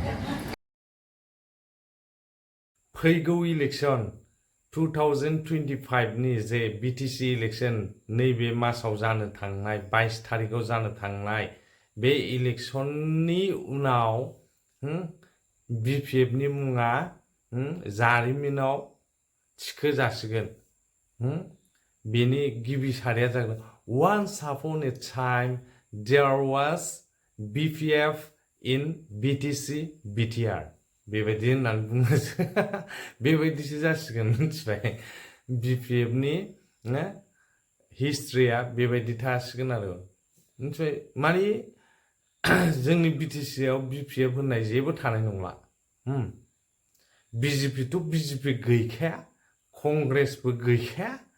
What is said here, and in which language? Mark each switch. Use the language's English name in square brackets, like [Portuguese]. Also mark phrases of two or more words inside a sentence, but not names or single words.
[Bodo] फैगौ इलेक्सन 2025 नि जे बिटिसि इलेक्सन नैबे मासाव जानो थांनाय 22 थारिखआव जानो थांनाय बे इलेक्सननि उनाव बिपिएफ नि मुङा जारिमिनाव थिखो जासिगोन बेनि गिबि सारिया जागोन [English] once upon a time there was BPF in BTC BTR [Bodo] बेबायदि होननानै बुङो बेबायदिसो जासिगोन मिथिबाय बिपिएफ नि हिस्ट्रिया बेबायदि थासिगोन आरो मिथिबाय माने जोंनि बिटिसि आव बिपिएफ होननाय जेबो थानाय नंला बिजेपि थ' बिजेपि गैखाया कंग्रेसबो गैखाया